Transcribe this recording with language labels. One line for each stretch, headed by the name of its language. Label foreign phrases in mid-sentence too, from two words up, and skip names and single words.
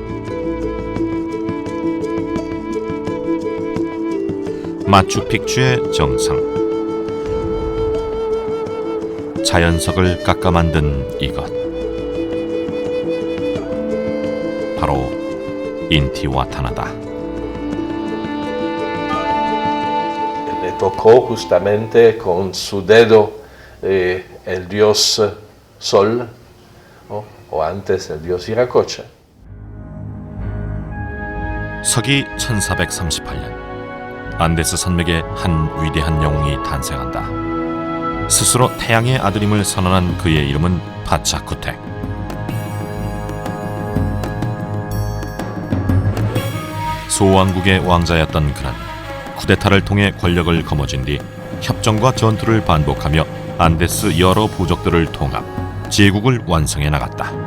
Korean: 마추픽추의 정상. 자연석을 깎아 만든 이것. 바로 인티와타나다.
Spanish: Le tocó justamente con su dedo el dios Sol, ¿no?, o antes el dios Viracocha.
Korean: 서기 1438년 안데스 산맥에 한 위대한 영웅이 탄생한다. 스스로 태양의 아들임을 선언한 그의 이름은 파차쿠텍. 소왕국의 왕자였던 그는 쿠데타를 통해 권력을 거머쥔 뒤 협정과 전투를 반복하며 안데스 여러 부족들을 통합, 제국을 완성해 나갔다.